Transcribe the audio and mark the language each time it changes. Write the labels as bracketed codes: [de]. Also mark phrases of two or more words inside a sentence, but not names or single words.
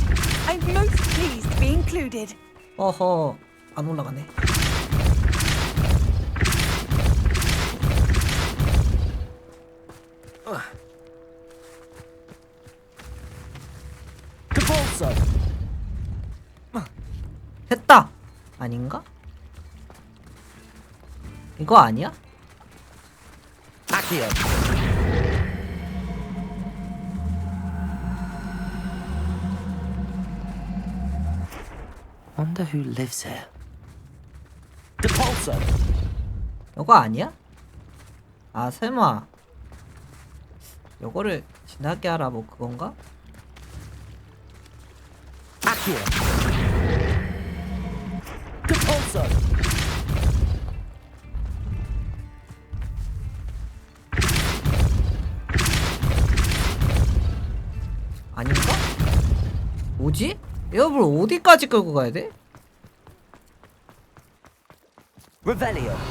[en] I'm most pleased to be included. [ko] 어허. 안 올라가네. Depulso! 했다. 아닌가? 이거 아니야? Accio! [en] Wonder who lives here. [ko] Depulso! 이거 아니야? 아 설마 요거를 지나게 하라 뭐 그건가? Accio! Depulso! 아닌가? 뭐지? 에어블 어디까지 끌고 가야 돼? Revelio!